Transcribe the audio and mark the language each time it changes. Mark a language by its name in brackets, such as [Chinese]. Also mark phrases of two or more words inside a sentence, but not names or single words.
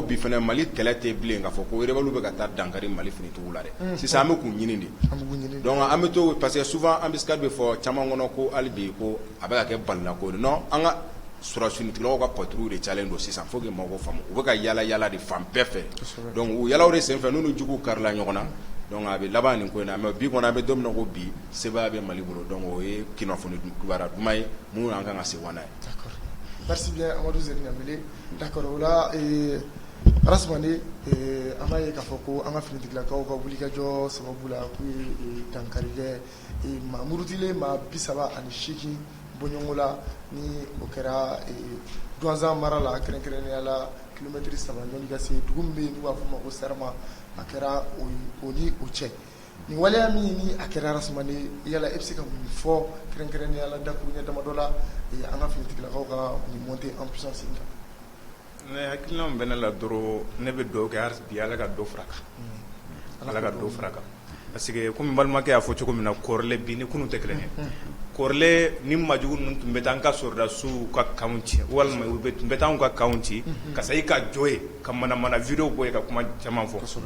[Bambara] bi fana Mali kɛlɛ tɛ bilen k'a fɔ ko rebelle bɛ ka taa dankari Mali finitigiw la dɛ sisan an bɛ k'u ɲini de donc an bɛ to [French] parce que souvent embuscade [Bambara] bɛ fɔ caman kɔnɔ ko hali bi ko a bɛ ka kɛ balinako de non an ka sɔrɔfinitigilaw ka patrouille de cayalen don sisan [French] faut que [Bambara] mɔgɔw ko faamu u bɛ ka yala yala de fan bɛɛ fɛ donc u yalaw de senfɛ n'u ni juguw karila ɲɔgɔn na donc a bɛ laban nin ko in na mais bi kɔni an bɛ don min na ko bi sebaya bɛ Mali bolo donc o ye kunnafoni kibaruya duman ye minnu an kan ka se wa n'a ye. [French] D'accord. Merci bien Amadou Zerni Gnambélé. [Bambara] D'accord o la Rasmane an b'a ye k'a fɔ ko an ka finitigilakaw ka wulikajɔ sababu la k'u ye dankari kɛ maa murutilen maa 38 bɔɲɔgɔnko la ni o kɛra Douentza mara la kɛrɛnkɛrɛnnenya la kilomɛtiri 3 ɲɔgɔn ka se dugu min bɛ yen n'u b'a fɔ o ma ko Sɛrɛma a kɛra o ni o cɛ nin waleya min ni a kɛra Rasmane yala e bɛ se ka mun fɔ kɛrɛnkɛrɛnnenya la dakuruɲɛ damadɔ la an ka finitigilakaw ka nin [French] montée en puissance [Bambara] in kan. Ne hakilina min bɛ ne la dɔrɔn ne bɛ dugawu kɛ bi Ala ka dɔ fara a kan Ala ka dɔ fara a kan [French] parce que [Bambara] komi balimakɛ y'a fɔ cogo min na kɔrɔlen bi ni kunun tɛ kelen ye kɔrɔlen ni majugu ninnu tun bɛ taa an ka soldats ka kanw ci walima u tun bɛ taa anw ka kanw ci ka sa i ka jɔ ye ka mana video bɔ ye ka kuma caman fɔ